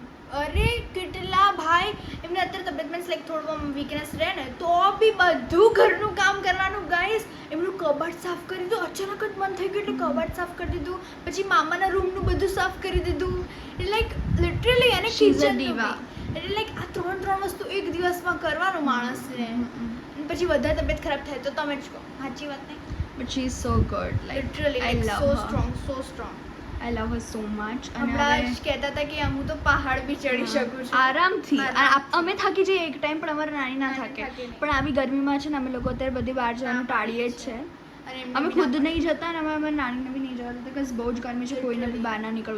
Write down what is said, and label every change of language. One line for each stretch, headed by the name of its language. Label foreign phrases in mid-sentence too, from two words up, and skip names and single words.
Gujarati: અરે કેટલા ભાઈ એમને અત્યારે તબિયત
English: means like
Gujarati: થોડું વીકનેસ રહે ને તો બી બધું ઘરનું કામ કરવાનું ગાઈસ. એમનું કબાટ સાફ કરી દીધું, અચાનક જ મન થઈ ગયું એટલે કબાટ સાફ કરી દીધું, પછી મામાના રૂમનું બધું સાફ કરી દીધું. એટલે
English: like literally
Gujarati: અને
English: She is a કિચન diva.
Gujarati: એટલે લાઈક આ ત્રણ વસ્તુ એક દિવસમાં કરવાનું માણસને. અને પછી વધારે તબિયત ખરાબ થાય તો તમે જ કહો સાચી વાત નહીં?
English: but she is so good. લિટરલી I love સો her. strong so strong. I love her so much.
Gujarati: હમણાં જ કહેતા હતા કે હું તો પહાડ બી ચડી શકું છું આરામથી. આરામથી. અમે થાકી જઈએ એક ટાઈમ પણ અમારા નાની ના નાની થાકે. થાકે નહીં. પણ આવી ગરમીમાં છે ને અમે લોકો અત્યારે બધી બહાર જવાનું ટાળીએ જ છે. અને એમને અમે બી ખુદ ના- નહીં જતા અને અમે અમારી નાનીને બી નહીં જવા દેતા બીકોઝ બહુ જ ગરમી છે, કોઈને બી બહાર ના નીકળવું